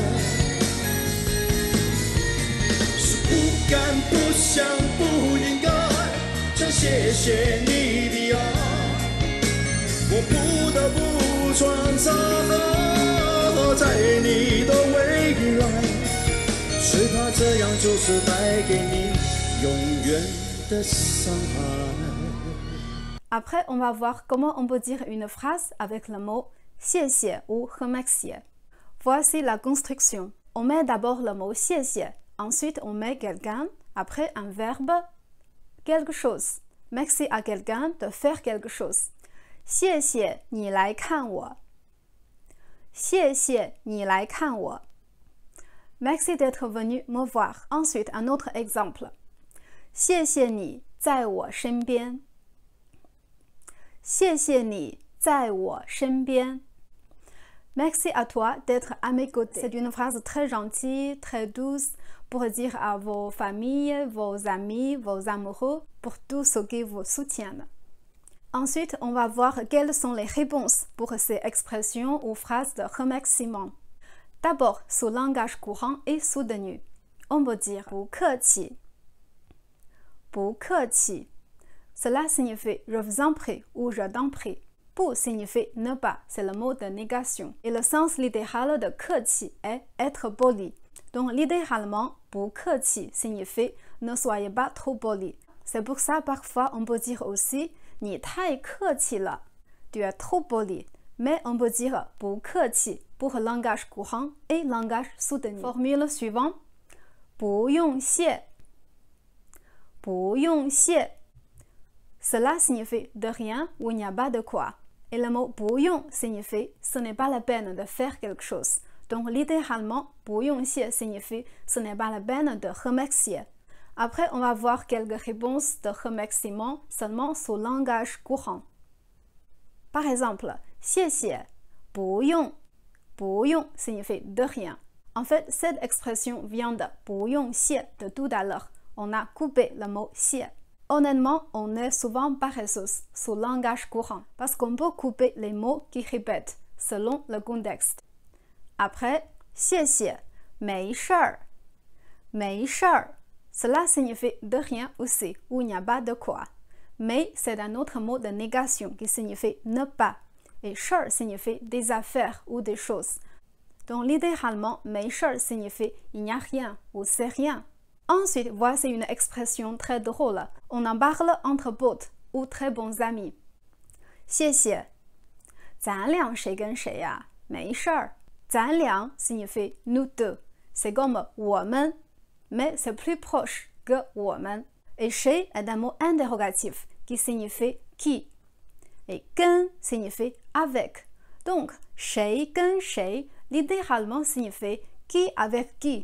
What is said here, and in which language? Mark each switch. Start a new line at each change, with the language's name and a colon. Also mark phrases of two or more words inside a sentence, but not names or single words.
Chinese: 是不敢不想不应该再谢谢你的爱，我不得不穿插在你的未来，只怕这样就是带给你永远的伤害。
French: Après, on va voir comment on peut dire une phrase avec le mot 谢谢 ou remercier. Voici la construction. On met d'abord le mot 谢谢, ensuite on met quelqu'un, après un verbe, quelque chose. Merci à quelqu'un de faire quelque chose.
Chinese: 谢谢你来看我. 谢谢你来看我.
French: Merci d'être venu me voir. Ensuite, un autre exemple.
Chinese: 谢谢你在我身边. 谢谢你在我身边.
French: Merci à toi d'être à mes côtés. C'est une phrase très gentille, très douce pour dire à vos familles, vos amis, vos amoureux, pour tous ceux qui vous soutiennent. Ensuite, on va voir quelles sont les réponses pour ces expressions ou phrases de remerciement. D'abord, sous langage courant et soutenu. On peut dire
Chinese: 不客气. 不客气.
French: Cela signifie je vous en prie ou je t'en prie. 不 signifie ne pas, c'est le mot de négation. Et le sens littéral de 客气 est être poli. Donc littéralement,
Chinese: 不客气
French: signifie ne soyez pas trop poli. C'est pour ça parfois on peut dire aussi
Chinese: 你太客气了,
French: tu es trop poli. Mais on peut dire
Chinese: 不客气
French: pour langage courant et langage soutenu. Formule suivante.
Chinese: 不用谢. 不用谢.
French: Cela signifie de rien ou il n'y a pas de quoi. Et le mot 不用 signifie ce n'est pas la peine de faire quelque chose. Donc littéralement,
Chinese: 不用谢
French: signifie ce n'est pas la peine de remercier. Après, on va voir quelques réponses de remerciement seulement sous langage courant. Par exemple,
Chinese: 谢谢, 不用.
French: 不用 signifie de rien. En fait, cette expression vient de
Chinese: 不用谢
French: de tout à l'heure. On a coupé le mot 谢. Honnêtement, on est souvent paresseux sous langage courant parce qu'on peut couper les mots qui répètent selon le contexte. Après,
Chinese: 谢谢, 没事儿. 没事儿.
French: Cela signifie de rien aussi, ou il n'y a pas de quoi. Mais c'est un autre mot de négation qui signifie ne pas. Et 事儿 signifie des affaires ou des choses. Donc littéralement, 没事儿 signifie il n'y a rien ou c'est rien. Ensuite, voici une expression très drôle. On en parle entre potes ou très bons amis.
Chinese: 谢谢. 咱俩谁跟谁呀? 没事儿.
French: 咱俩 signifie nous deux. C'est comme 我们. Mais c'est plus proche que 我们. Et 谁 est un mot interrogatif qui signifie qui. Et 跟 signifie avec. Donc,
Chinese: 谁跟谁
French: littéralement signifie qui avec qui.